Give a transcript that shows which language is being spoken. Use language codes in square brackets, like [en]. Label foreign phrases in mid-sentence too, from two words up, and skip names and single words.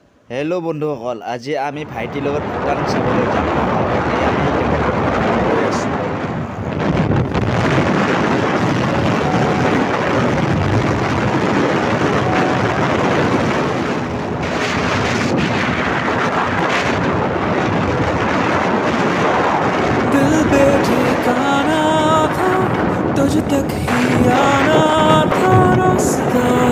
[as] হেল্ল' বন্ধুসকল, আজি আমি ভাইটিৰ লগত ভূটান চাবলৈ যাম। এই আমি গৈ আছোঁ। [hi] दिल बेठिकाना था, तुझ तक ही आना था रास्ता।